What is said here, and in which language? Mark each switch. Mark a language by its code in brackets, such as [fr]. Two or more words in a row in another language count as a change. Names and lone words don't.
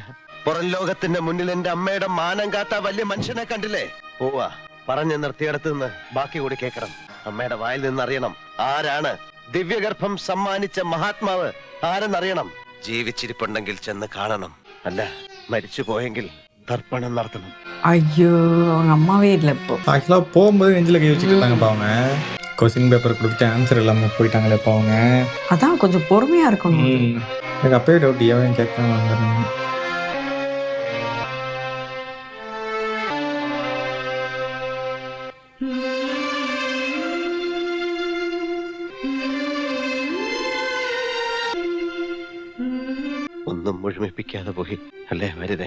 [ml] പുറം ലോകത്തിന്റെ മുന്നിൽ എന്റെ അമ്മയുടെ മാനം കാത്ത വലിയ മനുഷ്യനെ കണ്ടില്ലേ? പോവാ, പറഞ്ഞു നിർത്തിയിടത്ത് നിന്ന് ബാക്കി കൂടി കേൾക്കണം. അമ്മയുടെ വായിൽ നിന്ന് അറിയണം ആരാണ് ദിവ്യഗർഭം സമ്മാനിച്ച മഹാത്മാവ് ആരെന്നറിയണം. ജീവിച്ചിരിപ്പുണ്ടെങ്കിൽ ചെന്ന് കാണണം, അല്ല മരിച്ചു പോയെങ്കിൽ തർപ്പണം നടത്തണം. [ta] ஐயோ, அவங்க அம்மாவே இல்லை இப்போ. ஆக்சுவலாக போகும்போது நெஞ்சில் கை வச்சுக்கிட்டாங்கப்பா அவங்க. [en] question paper [ta] கொடுத்து ஆன்சர் இல்லாமல் போயிட்டாங்களேப்பா அவங்க. அதான் கொஞ்சம் பொறுமையாக இருக்கணும். எனக்கு அப்பயே டவுட், ஏன் கேட்காம வந்துடுறாங்க. [ml] ഒന്നും മുഴുമിപ്പിക്കാതെ പോയി അല്ലേ വരുതേ?